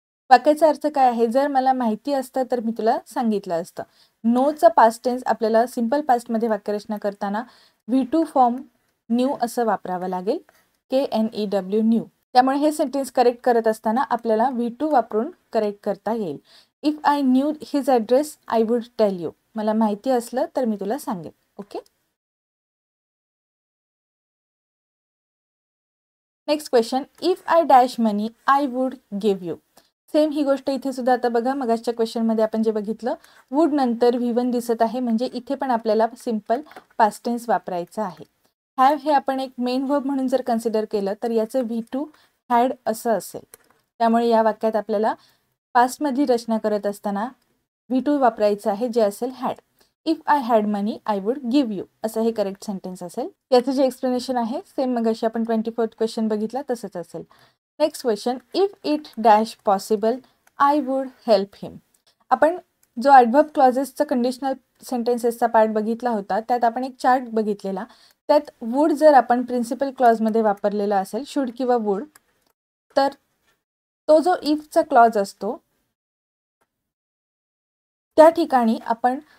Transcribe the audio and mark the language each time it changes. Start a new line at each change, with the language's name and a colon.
Marathi: वाक्याचा अर्थ काय आहे, जर मला माहिती असतं तर मी तुला सांगितलं असतं। नोचा पास्ट टेन्स आपल्याला सिंपल पास्टमध्ये वाक्यरचना करताना V2 फॉर्म न्यू असं वापरावं लागेल, KNEW न्यू। त्यामुळे हे सेंटेन्स करेक्ट करत असताना आपल्याला V2 वापरून करेक्ट करता येईल।
English: If I knew his address I would tell you.
Marathi: मला माहिती असलं तर मी तुला सांगेन।
English: Okay, next question, if I dash money I would give you.
Marathi: Same ही गोष्ट इथे सुद्धा आता बघा, मगाच्या क्वेश्चनमध्ये आपण जे बघितलं वुड नंतर V1 दिसत आहे, म्हणजे इथे पण आपल्याला सिंपल पास्ट टेन्स वापरायचं आहे। हॅव हे आपण एक मेन वर्ब म्हणून जर कन्सिडर केलं तर याचं V2 हॅड असं असेल, त्यामुळे या वाक्यात आपल्याला पास्टमध्ये रचना करत असताना V2 वापरायचं आहे, जे असेल had.
English: If I had money I would give you असं हे correct sentence असेल।
Marathi: याचं जे एक्सप्लेनेशन आहे सेम मगाशी आपण 24th क्वेश्चन बघितला तसंच असेल।
English: Next question, if it dash possible I would help him.
Marathi: आपण जो ॲडव्हर्ब क्लॉजेसचा कंडिशनल सेंटेन्सेसचा पार्ट बघितला होता, त्यात आपण एक चार्ट बघितलेला, त्यात वुड जर आपण प्रिन्सिपल क्लॉजमध्ये वापरलेला असेल, शुड किंवा वुड, तर तो जो इफचा क्लॉज असतो त्या ठिकाणी आपण